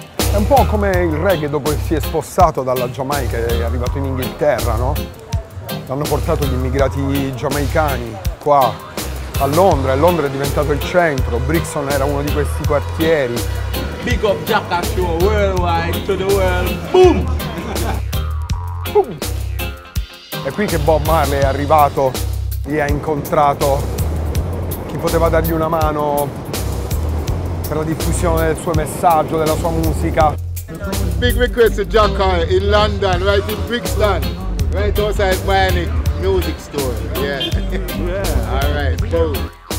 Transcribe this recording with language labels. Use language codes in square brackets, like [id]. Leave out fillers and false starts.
[it] È un po' come il reggae dopo che si è spostato dalla Giamaica e è arrivato in Inghilterra, no? L'hanno portato gli immigrati giamaicani qua a Londra e Londra è diventato il centro. Brixton era uno di questi quartieri. [en] Big up Jaka Show worldwide to the world. Boom! Boom! [it] È qui che Bob Marley è arrivato e ha incontrato chi poteva dargli una mano per la diffusione del suo messaggio, della sua musica. [en] Big request to Jaka in London, right in Brixton, right outside Bionic Music Store. Yeah. Yeah. All right. Boom.